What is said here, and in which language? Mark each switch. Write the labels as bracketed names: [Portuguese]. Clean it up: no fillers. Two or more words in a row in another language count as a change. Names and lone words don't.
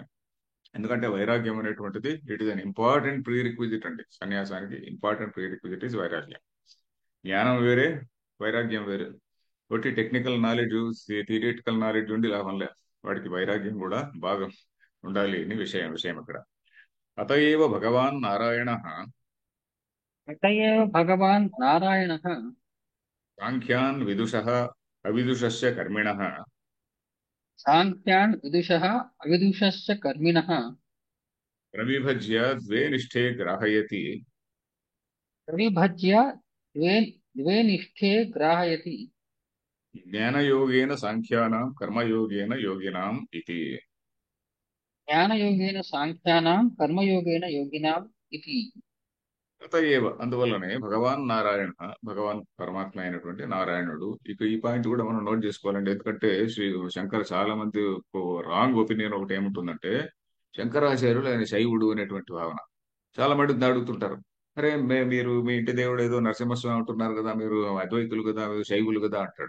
[Telugu] ఎందుకంటే వైరాగ్యం అనేటువంటిది [English] it is an important pre requisite [Telugu] అండి. సన్యాసానికి [English] important pre requisite is [Telugu] వైరాగ్యం. జ్ఞానం వేరే, వైరాగ్యం వేరే. ఒకటి [English] technical knowledge, theoretical knowledge [Telugu] ఉండి లాభం లే, వాడికి వైరాగ్యం కూడా బాగా ఉండాలి అని విషయం ఇక్కడ. [Sanskrit] అత ఏవ భగవాన్ నారాయణ अत एव भगवान् नारायणः సాంఖ్యాన్ విదుషః అవిదుషస్య కర్మిణః साङ्ख्यान् विदुषः अविदुषश्च कर्मिणः ప్రవిభజ్య ద్వే నిష్ఠే గ్రాహయతి प्रविभज्य द्वे निष्ठे ग्राहयति జ్ఞానయోగేన సాంఖ్యానాం కర్మయోగేన యోగినాం ఇది. ज्ञानयोगेन साङ्ख्यानां कर्मयोगेन योगिनाम् इति. అత ఏవ [Telugu] అందువల్లనే భగవాన్ నారాయణ, భగవాన్ పరమాత్మ అయినటువంటి నారాయణుడు. ఇక ఈ పాయింట్ కూడా మనం నోట్ చేసుకోవాలండి. ఎందుకంటే శంకర్ చాలా మంది [English] wrong opinion [Telugu] ఒకటి ఏముంటుందంటే, శంకరాచార్యులు ఆయన శైవుడు అనేటువంటి భావన. చాలా మంది అడుగుతుంటారు, అరే మీరు మీ ఇంటి దేవుడు ఏదో నరసింహస్వామి అంటున్నారు కదా, మీరు అద్వైతులు కదా, మీరు శైవులు కదా అంటాడు.